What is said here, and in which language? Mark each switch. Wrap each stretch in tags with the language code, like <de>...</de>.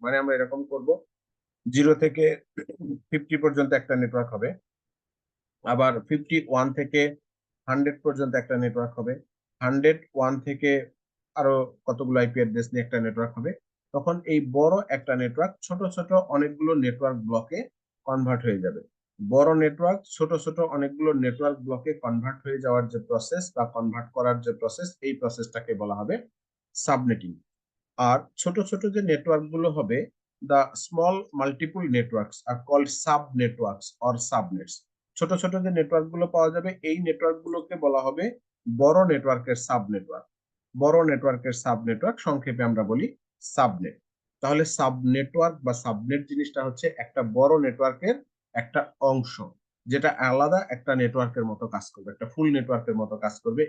<bn>মানে আমরা এরকম করব, 0 থেকে 50 পর্যন্ত একটা নেটওয়ার্ক হবে, আবার 51 থেকে 100 পর্যন্ত একটা নেটওয়ার্ক হবে, 101 থেকে আরো কতগুলো আইপি অ্যাড্রেস নিয়ে একটা নেটওয়ার্ক হবে। তখন এই বড় একটা নেটওয়ার্ক ছোট ছোট অনেকগুলো নেটওয়ার্ক ব্লকে কনভার্ট হয়ে যাবে। বড় নেটওয়ার্ক ছোট ছোট অনেকগুলো নেটওয়ার্ক ব্লকে কনভার্ট হয়ে যাওয়ার যে প্রসেস বা কনভার্ট করার যে প্রসেস, এই প্রসেসটাকে বলা হবে সাবনেটিং। আর ছোট ছোট যে নেটওয়ার্ক গুলো হবে,</bn> <en>the small multiple networks are called sub networks or subnets.</en> <bn>ছোট ছোট যে নেটওয়ার্ক গুলো পাওয়া যাবে, এই নেটওয়ার্ক গুলোকে বলা হবে বড় নেটওয়ার্কের সাব নেটওয়ার্ক। বড় নেটওয়ার্কের সাব নেটওয়ার্ক সংক্ষেপে আমরা বলি সাবনেট। তাহলে সাব নেটওয়ার্ক বা সাবনেট জিনিসটা হচ্ছে একটা বড় নেটওয়ার্কের একটা অংশ, যেটা আলাদা একটা নেটওয়ার্কের মতো কাজ করবে, একটা ফুল নেটওয়ার্কের মতো কাজ করবে।</bn>